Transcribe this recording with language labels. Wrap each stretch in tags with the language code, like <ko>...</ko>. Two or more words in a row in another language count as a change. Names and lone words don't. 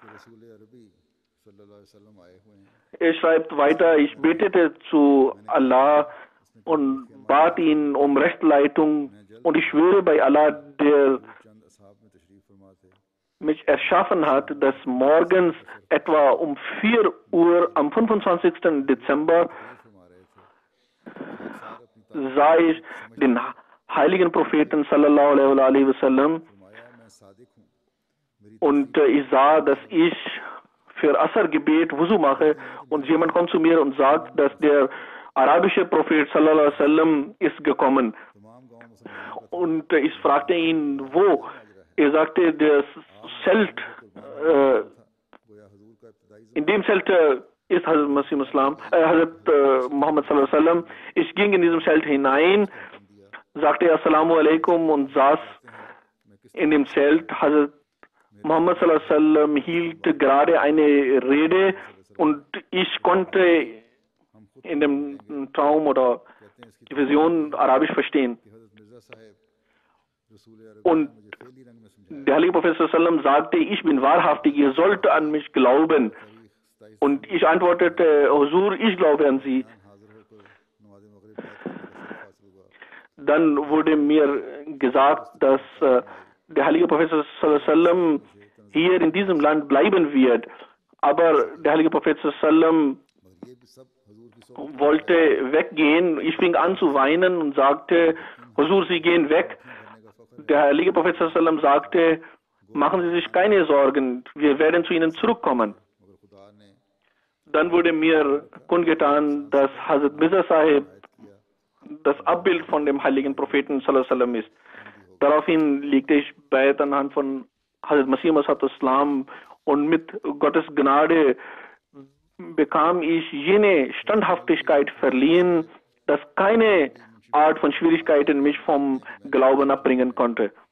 <de>Er schreibt weiter, ich betete zu Allah und bat ihn um Rechtsleitung und ich schwöre bei Allah, der mich erschaffen hat, dass morgens etwa um 4 Uhr am 25. Dezember sah ich den heiligen Propheten</de> <ar>صلى الله عليه وسلم</ar> <de>und ich sah, dass ich für Asr-Gebet Wuzu mache und jemand kommt zu mir und sagt, dass der arabische Prophet</de> <ar>صلى الله عليه وسلم</ar> <de>ist gekommen. Und ich fragte ihn, wo? Er sagte, das Zelt, in dem Zelt ist Hazrat Masih Islam, Hazrat Muhammad</de> <ar>صلى الله عليه وسلم.</ar> <de>Ich ging in diesem Zelt hinein, sagte</de> <ar>السلام عليكم</ar> <de>und saß in dem Zelt. Hazrat Muhammad</de> <ar>صلى الله عليه وسلم</ar> <de>hielt gerade eine Rede und ich konnte in dem Traum oder die Vision Arabisch verstehen. Und der Heilige Prophet</de> <ar>صلى الله عليه وسلم</ar> <de>sagte, ich bin wahrhaftig, ihr sollt an mich glauben. Und ich antwortete, Huzur, ich glaube an Sie. Dann wurde mir gesagt, dass der Heilige Prophet</de> <ar>صلى الله عليه وسلم</ar> <de>hier in diesem Land bleiben wird. Aber der Heilige Prophet</de> <ar>صلى الله عليه وسلم</ar> <de>wollte weggehen. Ich fing an zu weinen und sagte, Huzur, Sie gehen weg. Der Heilige Prophet</de> <ar>صلى الله عليه وسلم</ar> <de>sagte, machen Sie sich keine Sorgen, wir werden zu Ihnen zurückkommen. Dann wurde mir kundgetan, dass Hazrat Mirza Sahib das Abbild von dem heiligen Propheten</de> <ar>صلى الله عليه وسلم</ar> <de>ist. Daraufhin legte ich Bayat anhand von Hazrat Masih Maud Islam und mit Gottes Gnade bekam ich jene Standhaftigkeit verliehen, dass keine Art von Schwierigkeiten mich vom Glauben abbringen konnte.</de>